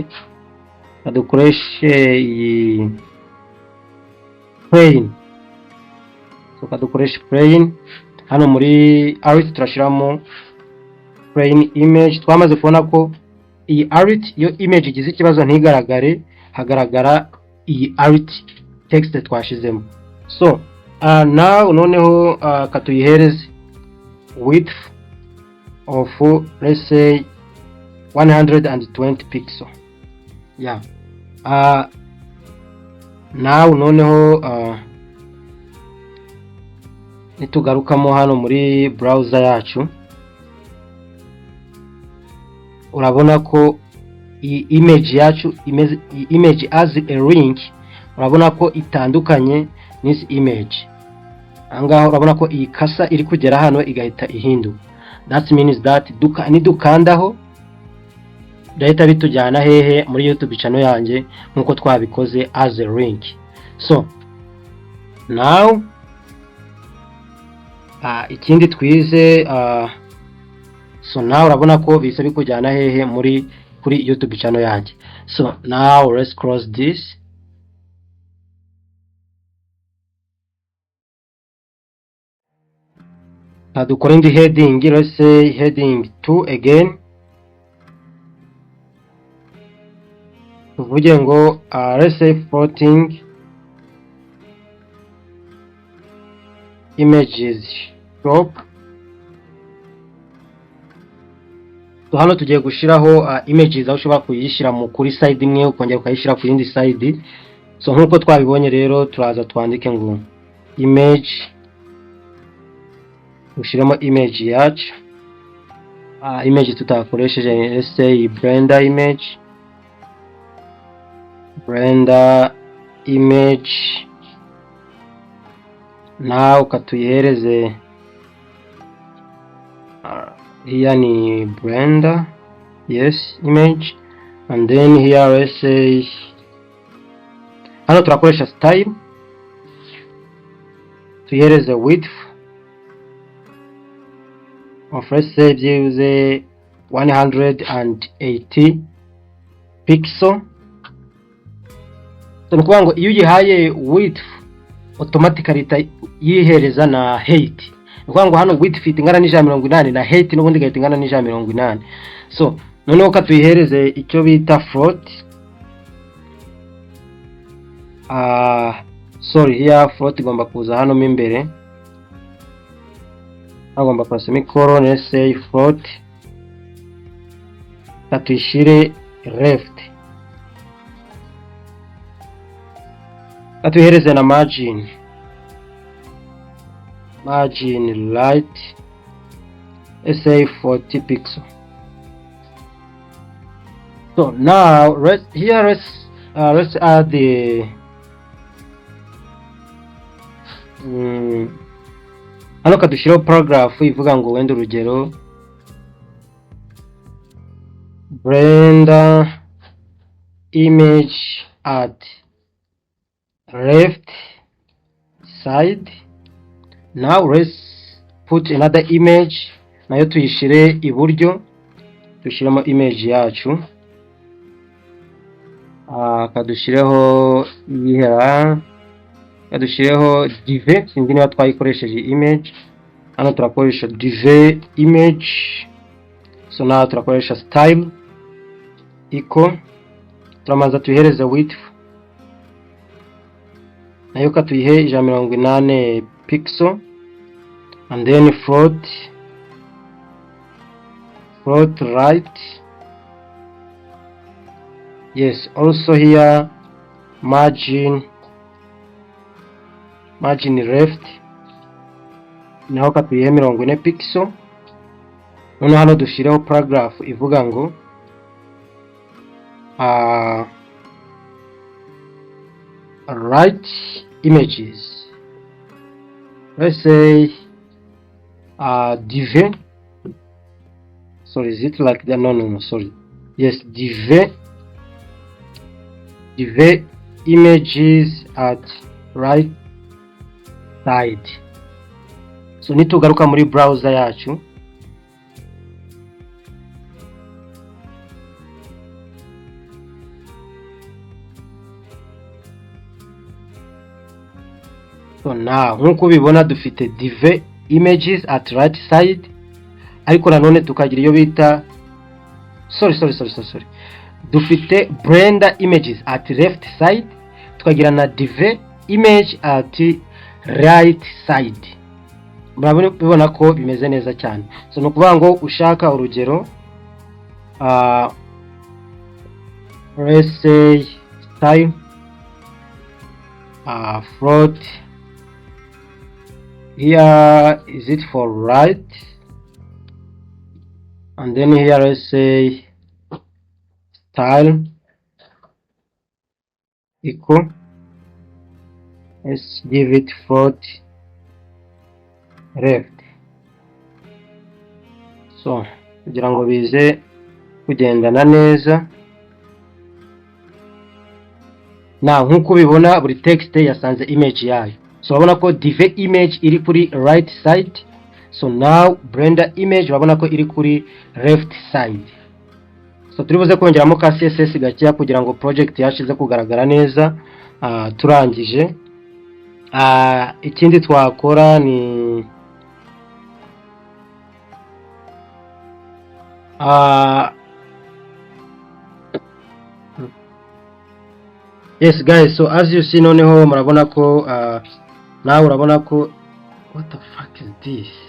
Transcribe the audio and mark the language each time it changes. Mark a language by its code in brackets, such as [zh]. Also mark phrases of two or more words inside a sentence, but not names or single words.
[rw] Kadukoreshe iyi plain. So kadukoreshe plain. Hano muri art turashiramo [en] plain image. [rw] Twamaze kubona ko iyi art yo image igize ikibazo ntigaragare, hagaragara iyi [en] art text [rw] twashizemo. [en] So now [rw] noneho katuyihereze [en] width of let's say 120 pixel. Yeah. Now [rw] noneho nitugarukamo hano muri browser yacu, urabona ko iyi image yacu [en] image as a link, [rw] urabona ko itandukanye n'isi image. Angaho urabona ko iyi kasa iri kugera hano igahita ihinduka. [en] That means that [rw] nidukandaho birahita bitujyana hehe muri YouTube channel yanjye nkuko twabikoze [en] as a link. So now [rw] ikindi twize [en] so now [rw] urabona ko bise bikujyana hehe kuri YouTube channel yanjye. [en] So now let's close this. [rw] Dukora indi [en] heading, let's say heading 2 again. [rw] Tuvuge ngo [en] let's say floating images shop. [rw] So hano tugiye gushiraho images aho ushobora kuyishyira mu kuri side imwe ukongera ukayishyira ku yindi side. So nkuko twabibonye rero turaza twandike ngo image, ushiramo image yacu. [en] Image tutakoresheje let's say Blender image. Now ukatuyihereze here ni Blender, yes, image, and then here let's say [rw] hano turakoresha [en] style, tuyihereze width of let's say use 180 pixel. [rw] So nukuvuga ngo iyo uyihaye [en] width automatically [rw] yihereza na height. Nukuvuga ngo hano [en] width fit [rw] ingana n'180 na height n'ubundi gahita ingana n'180. So noneho ka tuyihereze icyo bita float. [en] Sorry, here float [rw] igomba kuza hano mo imbere. Agomba kwa [en] semicolon, let's say float. [rw] Katuyishire left. Katuhereze na [en] margin right, let's say 40 pixel. So now let's add the [rw] hano kadushiraho paragraph ivuga ngo wenda urugero [en] Blender image at left side. Now let's put another image, [rw] nayo tuyishire iburyo, tushiremo image yacu. Kadushireho ihera, kadushireho div, sinzi niba twayikoresheje image. Hano turakoresha [en] div image. So now turakoresha style equal, [rw] turamanza tuyihereze [en] width [rw] nayo katuyihe [en] 180 pixel, and then float right, yes, also here margin left [rw] naho katuyihe [en] 40 pixel. [rw] None hano dushireho paragraph ivuga ngo [en] right images, let's say div, sorry, is it like that? No, sorry, yes, div images at right side. [rw] So nitugaruka muri browser yacu, [en] so now [rw] nkuko ubibona dufite [en] div images at right side, [rw] ariko nanone tukagira iyo bita sorry, dufite [en] Blender images at left side, [rw] tukagira na [en] div image at right side. [rw] Murabona ko bimeze neza cyane. [en] So [rw] nukuvuga ngo ushaka urugero [en] let's say style float, here is it for right, and then here let's say style equal, let's give it float left. [rw] So kugira ngo bize kugendana neza. Na nkuko bibona buri text yasanze image yayo. So urabona ko div image iri kuri [en] right side. So now blender image [rw] urabona ko iri kuri [en] left side. [rw] So turibuze kongeramo ka CSS gakeya kugira ngo project yacu ize kugaragara neza. Turangije. Ikindi twakora ni [en] yes guys, so as you see [rw] noneho murabona ko [en] nawe urabona ko what the fuck is this?